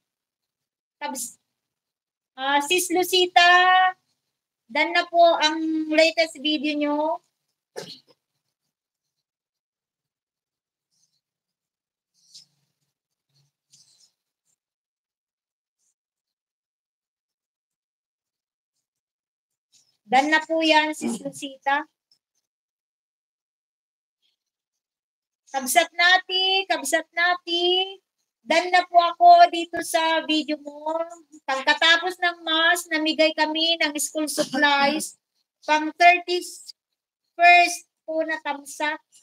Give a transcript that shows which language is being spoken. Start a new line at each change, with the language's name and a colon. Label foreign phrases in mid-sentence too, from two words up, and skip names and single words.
Filipino: Sis Lucita, dan na po ang latest video nyo. Dan na po yan, Sis Lucita. Kabsat nati. Dan na po ako dito sa video mo. Pagkatapos ng mass, namigay kami ng
English: school supplies.
Filipino: Pang 31st po na tamsak.